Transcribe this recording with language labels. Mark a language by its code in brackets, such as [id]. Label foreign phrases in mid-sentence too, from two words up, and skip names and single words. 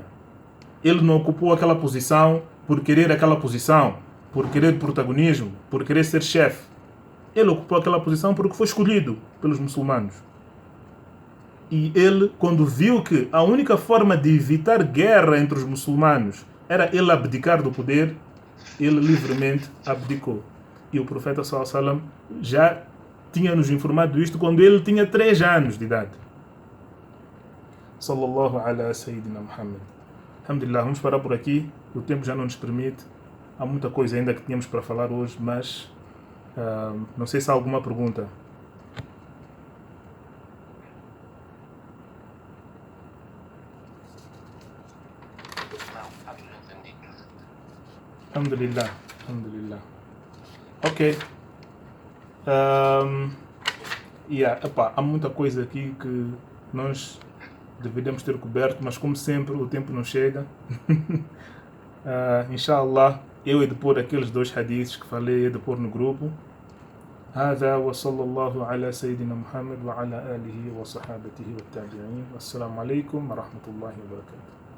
[pt] Ele não ocupou aquela posição por querer aquela posição, por querer protagonismo, por querer ser chefe. Ele ocupou aquela posição porque foi escolhido pelos muçulmanos. E ele, quando viu que a única forma de evitar guerra entre os muçulmanos era ele abdicar do poder, ele livremente abdicou. E o profeta [ar] صلى الله عليه وسلم [pt] já tinha nos informado isto quando ele tinha 3 anos de idade. [ar] صلى الله على سيدنا محمد. [pt] Alhamdulillah, vamos parar por aqui. O tempo já não nos permite. Há muita coisa ainda que tínhamos para falar hoje, mas não sei se há alguma pergunta. [ar] الحمد لله، الحمد لله. [pt] Ok. Há muita coisa aqui que nós deveríamos ter coberto, mas como sempre o tempo não chega. Inshallah, eu hei de pôr aqueles 2 hadiths que falei, hei de pôr no grupo. [ar] هذا وصلى الله على سيدنا محمد وعلى آله وصحابته والتابعين والسلام عليكم ورحمة الله وبركاته.